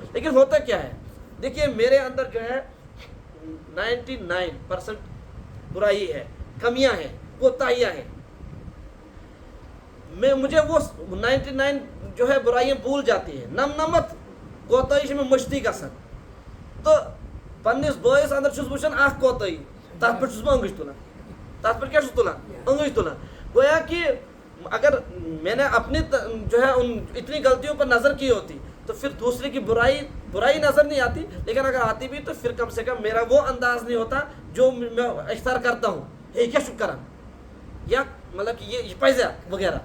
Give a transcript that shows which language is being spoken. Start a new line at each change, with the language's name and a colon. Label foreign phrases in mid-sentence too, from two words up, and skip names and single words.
Urdu: لیکن ہوتا کیا ہے، دیکھیے میرے اندر جو ہے 99% برائی ہے، کمیاں ہیں، کوتاہیاں ہیں، مجھے وہ 99 جو ہے برائیاں بھول جاتی ہیں،
Kashmiri: نمت کوتاہی میں مشتی گژھان، تو پنس بٲیس اندر چھُس وٕچھان اکھ کوتاہی، تتھ پٮ۪ٹھ چھُس بہٕ انگٕچ تُلان، تتھ پٮ۪ٹھ کیٛاہ چھُس تُلان، انگٕچ تُلان۔
Urdu: گویا کہ اگر میں نے اپنی جو ہے ان اتنی غلطیوں پر نظر کی ہوتی تو پھر دوسرے کی برائی نظر نہیں آتی، لیکن اگر آتی بھی تو پھر کم سے کم میرا وہ انداز نہیں ہوتا جو میں اختیار کرتا ہوں، ہے کیا شکر یا مطلب کہ یہ پیسہ وغیرہ.